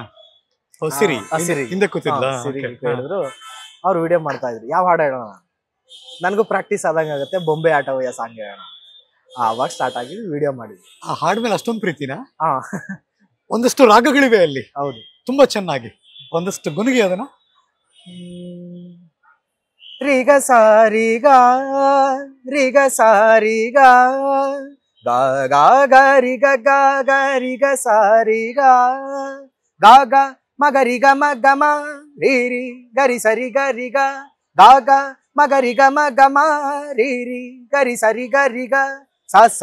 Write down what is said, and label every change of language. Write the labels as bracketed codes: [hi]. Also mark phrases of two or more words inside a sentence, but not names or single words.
[kn] ಹೇಳಿದ್ರು. ಅವ್ರು ವಿಡಿಯೋ ಮಾಡ್ತಾ ಇದ್ರು. ಯಾವ ಹಾಡು ಹೇಳೋಣ, ನನ್ಗೂ ಪ್ರಾಕ್ಟೀಸ್ ಆದಂಗ ಆಗುತ್ತೆ, ಬೊಂಬೆ ಆಟವಯ್ಯ ಸಾಂಗ್ ಹೇಳೋಣ. ಅವಾಗ ಸ್ಟಾರ್ಟ್ ಆಗಿದ್ವಿ, ವಿಡಿಯೋ ಮಾಡಿದ್ವಿ. ಆ ಹಾಡ್ಮೇಲೆ ಅಷ್ಟೊಂದು ಪ್ರೀತಿನ? ಒಂದಷ್ಟು ರಾಗಗಳಿವೆ ಅಲ್ಲಿ. ಹೌದು, ತುಂಬಾ ಚೆನ್ನಾಗಿ. ಒಂದಷ್ಟು ಗುನುಗಿ ಅದನ್ನ. ರಿಗ ಸಾರಿಗ ರಿಗ ಸಾರಿಗ ಗಾ ಗಾ ಗರಿಗ ಗಾ ಗರಿಗ ಸಾರಿಗ ಗಾ ಗಾ ಮಗರಿಗ ಮಗಮ ರೀರಿ ಗರಿ ಸರಿ ಗರಿಗ ಗಾ ಗಾ ಮಗರಿಗ ಮಗಮ ರೀರಿ ಗರಿ ಸರಿ ಗರಿಗ ಸ ಸ